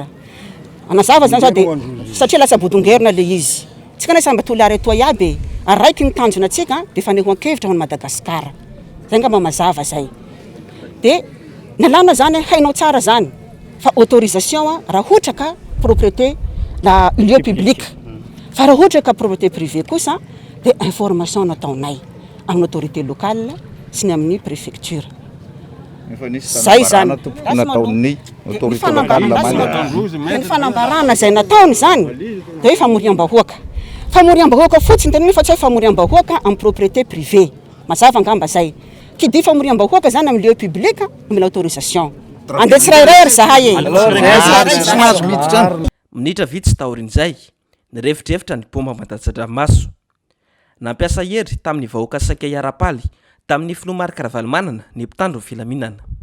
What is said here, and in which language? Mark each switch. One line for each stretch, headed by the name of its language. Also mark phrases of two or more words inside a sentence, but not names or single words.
Malagasy: Anazava zany zao dia satria lasa bodongerina le izy. Tsika na samba Toliara eto iaby araiky ny tanjona atsika dia fanehoan-kevitra ho an'i Madagasikara. Zay ngamba mazava zay. Dia nalàna zany hainao tsara zany fa autorisation raha ohatra ka
French: propriété la lieu public
Malagasy: fa raha ohatra ka
French: propriété privée
Malagasy: kosa dia information nataonay amin'ny
French: autorité locale
Malagasy: sy ny amin'ny préfecture. Zay zany nataon'ny
French: autorité locale
Malagasy: ny fanambarana zay nataony zany dia hoe famoriam-bahoaka. Famoriam-bahoaka fotsiny tena fa tsy hoe famoriam-bahoaka amin'ny
French: propriété privée.
Malagasy: Mazava ngamba zay.
French: Qui dit
Malagasy: famoriam-bahoaka zany amin'ny
French: lieu public
Malagasy: mila autorisation. Andeha tsirairay zahay minitra vitsy taorin'izay nirefidrefitra ny pomba Mandatsandramaso. Nampiasa hery tamin'ny vahoaka saika iarapaly tamin'ny filoha Marc Ravalomanana ny mpitandro filaminana.